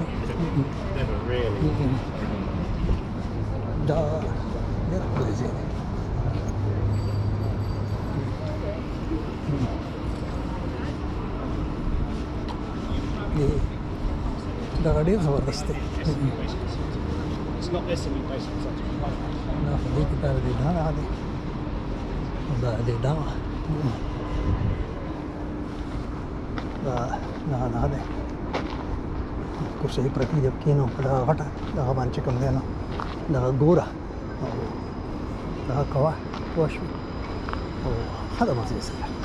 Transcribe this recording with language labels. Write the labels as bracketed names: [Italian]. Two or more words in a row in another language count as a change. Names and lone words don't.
[English] Never really. [Pashto] دا ډېر ښکلی ځای دی دغه ډېر زبردست دی [English] It's not necessarily based on such a place. [Pashto] دا په دې کې دا د دغه دی دا د دغه دا دی کرسۍ پرتې دي کېنو په دغه غټه دغه باندې چې کوم دی نو دغه ګوره او دغه کوه پوه شوې او ښه ده مزې سره